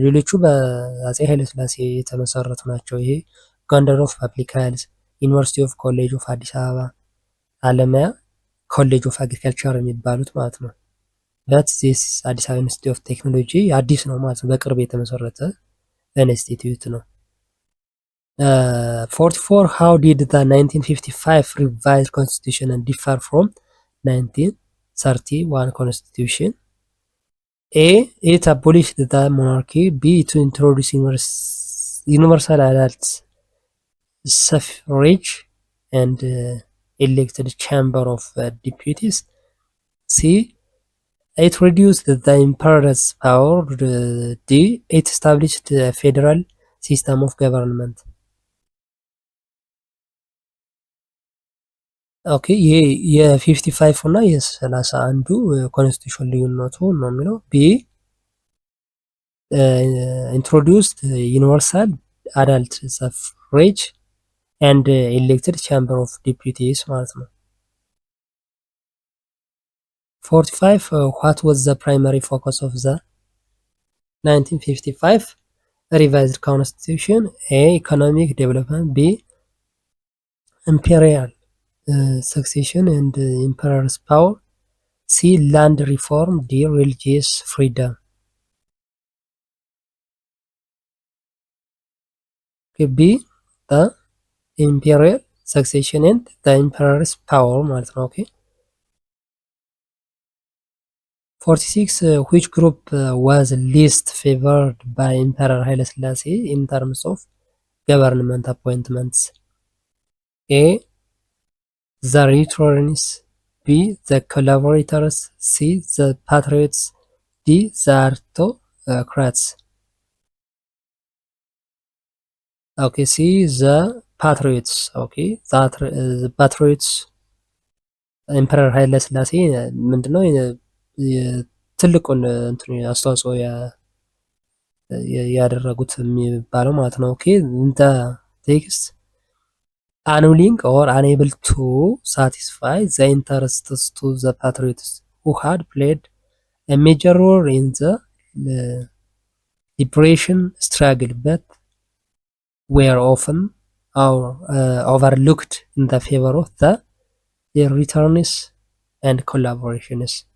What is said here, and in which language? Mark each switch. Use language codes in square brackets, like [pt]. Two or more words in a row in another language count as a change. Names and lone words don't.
[am] ሌሎቹ በአፄ ኃይለ ስላሴ የተመሰረቱ ናቸው። ይሄ ጎንደር ኦፍ ፐብሊክ ሄልዝ፣ ዩኒቨርሲቲ ኦፍ ኮሌጅ ኦፍ አዲስ አበባ፣ አለማያ ኮሌጅ ኦፍ አግሪካልቸር የሚባሉት ማለት ነው። [en] but this [am] አዲስ አበባ ኢንስቲትዩት ኦፍ ቴክኖሎጂ አዲስ ነው ማለት ነው። በቅርብ የተመሰረተ ኢንስቲትዩት ነው። 44 [en] how did the 1955 revised constitution differ from 1931 constitution? A. It abolished the monarchy. B. To introduce universal adult suffrage and elected chamber of deputies. C. It reduced the emperor's power. D. It established a federal system of government. [am] ኦኬ ይሄ የ55 እና የ31ዱ ኮንስቲቱሽን ልዩነቱ ነው የሚለው። [en] B introduced universal adult suffrage and elected chamber of deputies [am] ማለት ነው። 45 [en] What was the primary focus of the 1955 revised constitution? A economic development, B imperial succession and emperor's power, C land reform, D religious freedom. Okay, B the imperial succession and the emperor's power [am] ማለት ነው። [en] Okay. 46 which group was least favored by Emperor Haile Selassie in terms of government appointments? A the Returnists, B the Collaborators, C the Patriots, D the Aristocrats. Okay, C the Patriots. Okay, the Patriots [am] ኤምፐረር ኃይለ ሥላሴ ምንድነው ትልቁን እንትን አስተዋጽኦ ያደረጉት የሚባለው ማለት ነው። ኦኬ እንደ ቴክስት [en] annulling or unable to satisfy the interests to the patriots who had played a major role in the liberation struggle but were often overlooked in the favor of the returns and collaborations.